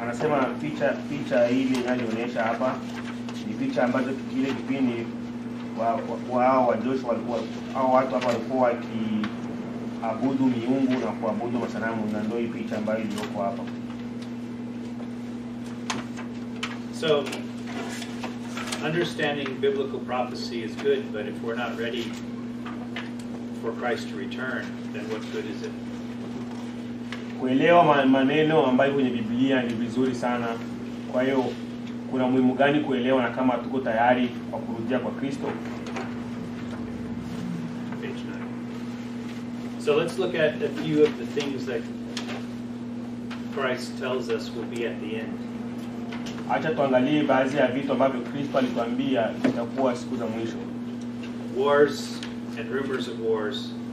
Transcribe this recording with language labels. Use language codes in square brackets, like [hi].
[sw] Anasema picha hili inayoonyesha hapa ni picha ambazo kile kipindi wa Joshua walikuwa hao watu hapa walikuwa wakiabudu miungu na kuabudu masanamu, na ndio hii picha ambayo iliyoko hapa. [en] So understanding biblical prophecy is good, but if we're not ready for Christ to return, then what good is it? [sw] Kuelewa maneno ambayo kwenye Biblia ni vizuri sana. Kwa hiyo kuna muhimu gani kuelewa na kama tuko tayari kwa kurudia kwa Kristo? [en] Page 9. So let's look at a few of the things that Christ tells us will be at the end. [sw] Acha tuangalie baadhi ya vitu ambavyo Kristo alituambia vitakuwa siku za mwisho. [en] Wars and rumors of wars.